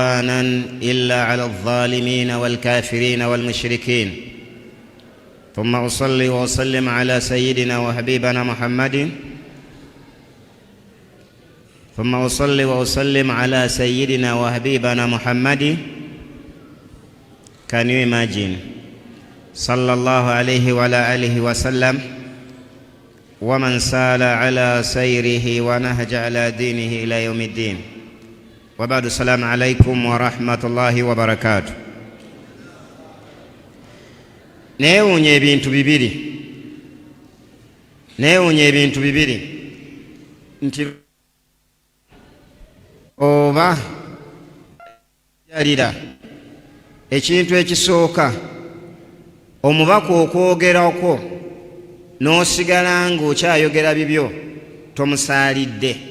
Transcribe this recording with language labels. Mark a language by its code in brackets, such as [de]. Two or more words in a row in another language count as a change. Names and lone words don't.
[ar] عدوانا إلا على الظالمين والكافرين والمشركين ثم أصلي وأسلم على سيدنا وحبيبنا محمد ثم أصلي وأسلم على سيدنا وحبيبنا محمد. [en] Can you imagine? [ar] صلى الله عليه وعلى آله وسلم ومن سال على سيره ونهج على دينه إلى يوم الدين. وبعد السلام عليكم ورحمة الله وبركاته. [lg] Neewuunya ebintu bibiri nti oba yalira ekintu ekisooka omubaka okwogerako n'osigala ng'okyayogera bibyo tomusaalidde.